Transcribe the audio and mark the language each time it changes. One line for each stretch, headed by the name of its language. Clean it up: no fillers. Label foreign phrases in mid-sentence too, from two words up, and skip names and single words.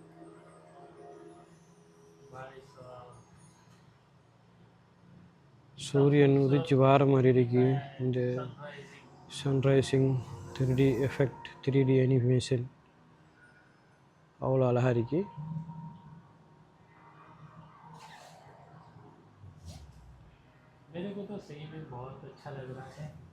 Tamil: சூரியன் உதிச்சு வார மாதிரி இருக்கு. இந்த
English: sunrising 3D effect, 3D animation
Tamil: அவ்வளோ அழகாக இருக்குது.
Hindi: मेरे को तो सही में बहुत अच्छा लग रहा है.